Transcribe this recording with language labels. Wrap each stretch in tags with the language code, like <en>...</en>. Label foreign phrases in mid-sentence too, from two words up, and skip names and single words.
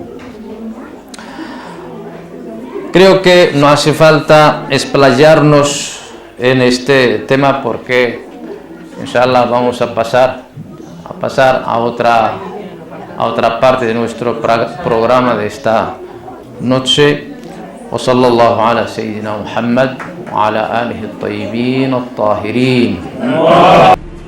<es>Creo que no hace falta explayarnos en este tema porque inshallah vamos a pasar a otra parte de nuestro programa de esta noche.</es> <ar>وصلى الله على سيدنا محمد وعلى آله الطيبين الطاهرين.</ar>